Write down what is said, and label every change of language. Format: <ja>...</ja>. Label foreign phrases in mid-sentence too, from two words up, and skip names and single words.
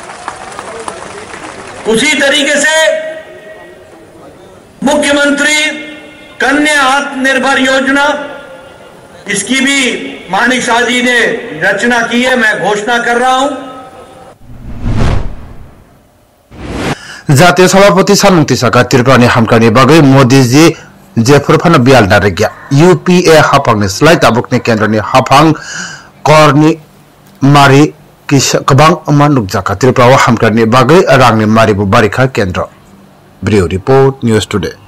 <hi>उसी तरीके से मुख्यमंत्री कन्या आत्मनिर्भर योजना, इसकी भी मानिक शाह जी ने रचना की है, मैं घोषणा कर रहा हूं।</hi> <trp>जातीय सभापति सानुंगति साका त्रिपुरानि हामकानि बागै मोदी जी जेफुरफाना बियाल नारेग्या यूपीए हाफांनि स्लाइ ताबुकनि केन्द्रनि हाफां करनि मारि कबां अमा नुकजाका त्रिपुरा हामकानि बागै रांनि मारिबो बारिखा केन्द्र</trp> <en>bureau report</en> <trp>न्यूज टुडे।</trp>